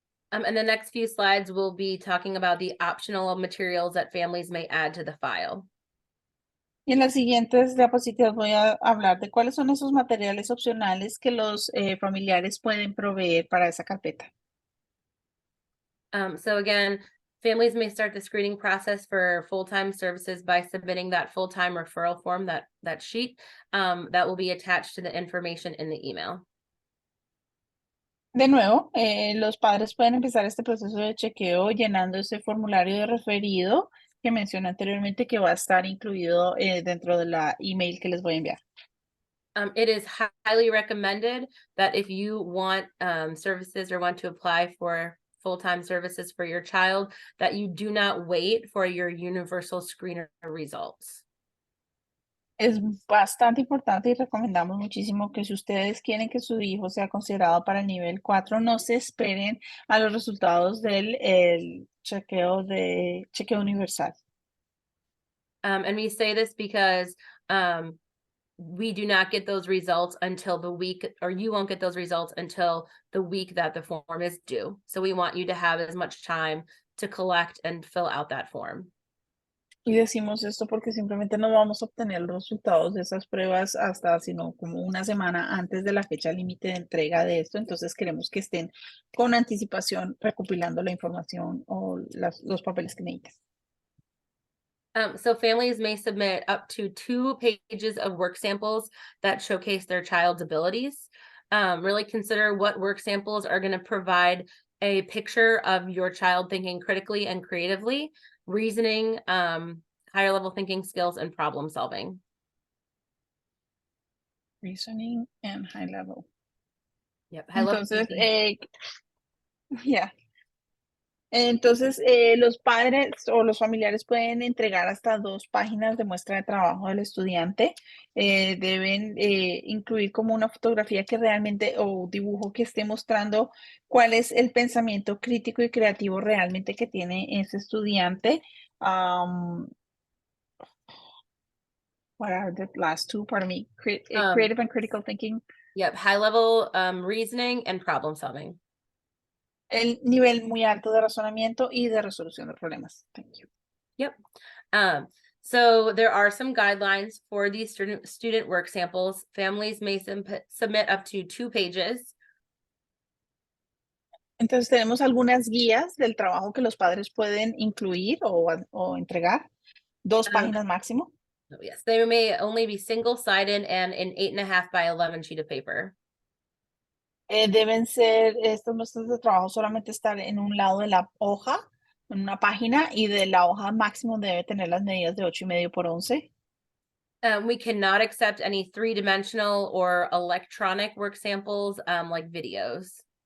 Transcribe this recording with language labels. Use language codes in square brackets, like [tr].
[en] And the next few slides will be talking about the optional materials that families may add to the file. [es] Y en las siguientes diapositivas voy a hablar de cuáles son esos materiales opcionales que los familiares pueden proveer para esa carpeta. [en] So again, families may start the screening process for full-time services by submitting that full-time referral form, that sheet that will be attached to the information in the email. [es] De nuevo, los padres pueden empezar este proceso de chequeo llenando ese formulario de referido que mencioné anteriormente que va a estar incluido dentro de la email que les voy a enviar. [en] It is highly recommended that if you want services or want to apply for full-time services for your child, that you do not wait for your universal screener results. [es] Es bastante importante y recomendamos muchísimo que si ustedes quieren que su hijo sea considerado para el nivel 4, no se esperen a los resultados del chequeo universal. [en] And we say this because we do not get those results until the week, or you won't get those results until the week that the form is due. So we want you to have as much time to collect and fill out that form. [es] Y decimos esto porque simplemente no vamos a obtener los resultados de esas pruebas hasta, sino como una semana antes de la fecha límite de entrega de esto. Entonces queremos que estén con anticipación recopilando la información o los papeles que necesitan. [en] So families may submit up to 2 pages of work samples that showcase their child's abilities. Really consider what work samples are going to provide a picture of your child thinking critically and creatively, reasoning, higher level thinking skills, and problem solving. Reasoning and high level. Yep, high level [es] Entonces, [en] thinking. [es] ya. Entonces, los padres o los familiares pueden entregar hasta 2 páginas de muestra de trabajo del estudiante. Deben incluir como una fotografía que realmente o dibujo que esté mostrando cuál es el pensamiento crítico y creativo realmente que tiene ese estudiante. [en] What are the last two? Pardon me. Creative and critical thinking. Yep, high level reasoning and problem solving. [es] El nivel muy alto de razonamiento y de resolución de problemas. [en] Thank you. Yep. So there are some guidelines for these student work samples. Families may submit up to 2 pages. [es] Entonces tenemos algunas guías del trabajo que los padres pueden incluir o entregar. 2 páginas máximo. [en] Yes, they may only be single-sided and an 8.5 by 11 sheet of paper. [es] Deben ser, estos muestras de trabajo solamente estar en un lado de la hoja, en una página, y de la hoja máximo debe tener las medidas de 8,5 por 11. [en] We cannot accept any 3-dimensional or electronic work samples, like videos.